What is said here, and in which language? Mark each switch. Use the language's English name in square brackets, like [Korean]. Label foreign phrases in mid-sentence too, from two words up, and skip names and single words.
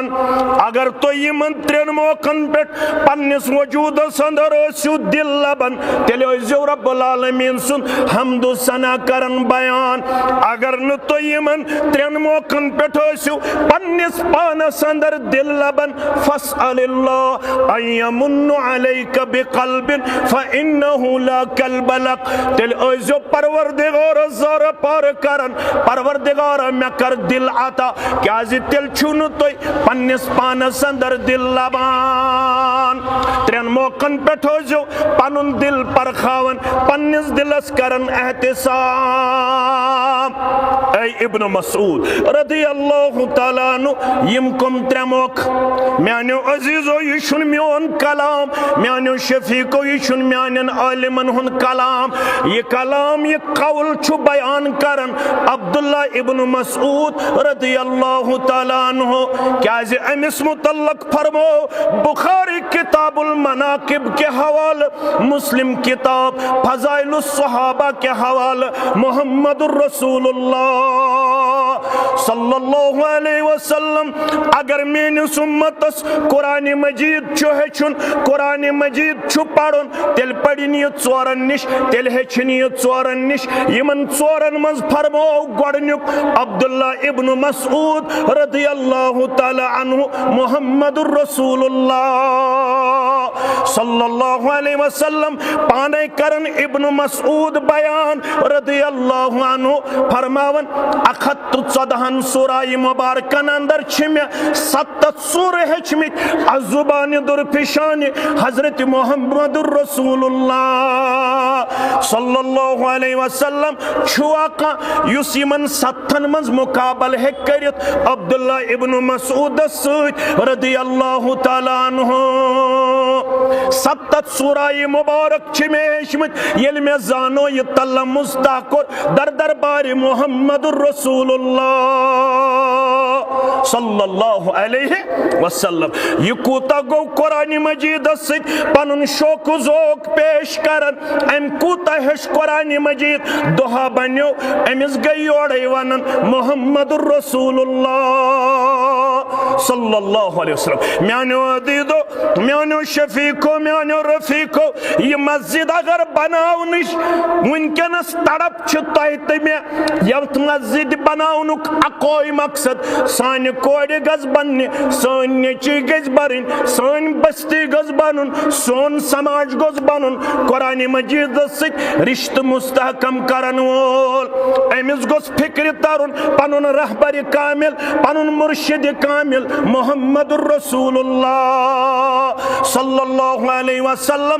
[Kashmiri] अगर तो यमन त्रेन मौकन पे पन्निस वजूदस अंदर ओसु दिल लबन, तेले ओजो रब्बुल आलमीन सुन हम्दु सना करन बयान। अगर न तो यमन त्रेन मौकन पे पन्निस पानस अंदर दिल लबन, [Arabic] فاسأل الله أن يمن عليك بقلب فإنه لا قلب لك. [Kashmiri] तेल ओजो परवरदिगार ज़र पर करन, परवरदिगार मे कर दिल अता, क्या तेल छुन तो पन्निस पानस अंदर दिल लबान। त्रेन मौकन पे पनुन दिल पर खावन, पन्निस दिलस करन एहतिसाब। ऐ इब्न मसूद [Arabic] رضي الله تعالى عنه [Kashmiri] यम कम त्रे मौक, म्यानो अजीजो यह छुन म्योन कलाम, म्यानो शफीको यह छुन म्यानन आलिमन हुन कलाम, ये कलाम ये कौल छु बयान करन अब्दुल्ला इब्न मसूद [Arabic] رضي الله تعالى عنه. [Kashmiri] क्या अमिस मुतल्लक फरमो बुखारी किताबुल मनाकिब के हवाले, मुस्लिम किताब फज़ाइलुस सहाबा के हवाले, मुहम्मदुर रसूलुल्लाह [Arabic] صلى الله عليه وسلم [Kashmiri] अगर मेनिस उम्मतस कुरान मजीद छु हेचुन, कुरान मजीद छु पढ़ुन, तेल पढ़िन यह चोरन निश, तेल हेचिन यह चोरन निश। यमन चोरन मज फरमो गोडनुक अब्दुल्ला इब्न मसूद [Arabic] رضي الله تعالى عنه [Kashmiri] मुहम्मदुर रसूलुल्लाह [Arabic] صلى الله عليه وسلم [Kashmiri] पाने करन इब्न मसूद बयान [Arabic] رضي الله عنه [Kashmiri] फरमावन 14 सूराय मुबारकन अंदर छिमे 7 सूरे हेचमित अजुबान दुरफिशान हजरत मुहम्मदुर रसूलुल्लाह [Arabic] صلى الله عليه وسلم [Kashmiri] छुआका युस यमन 7 मंज मुकाबल हे करित अब्दुल्ला इब्न मसूद सद [Arabic] رضي الله تعالى عنه. [Kashmiri] 7 सूराय मुबारक छिमे हेचमित येल में जानो ये तल्ला मुस्ताकुर दर दरबार मुहम्मदुर रसूलुल्लाह [Arabic] صلى الله عليه وسلم. [Kashmiri] यह कूता गो कुरान मजीद सद पनुन शौक ज़ौक पेश करन, अम कूता हेश कुरान मजीद दुहा बन्यो, अमिस गई योड़े वनन मुहम्मदुर रसूलुल्लाह [Arabic] صلى الله عليه وسلم. [Kashmiri] म्यानो अदीदो, म्यानो शफीको, म्यानो रफीको, ये मस्जिद अगर बनावनिश वुनकनस तड़प छ तोह ते मे यथ मस्जिद बनावनुक अकोई मकसद सानि कोड़ गज बनने, सान नेची गज बरन, सान बस्ती गज बनन, सोन समाज गज बनन, कुरान मजीद सद रिश्त मुस्तहकम करन वोल अमिस गोस फिक्र तरन पनुन रहबर कामिल, पनुन मुर्शिद कामिल मुहम्मदुर रसूलुल्लाह [Arabic] صلى الله عليه وسلم.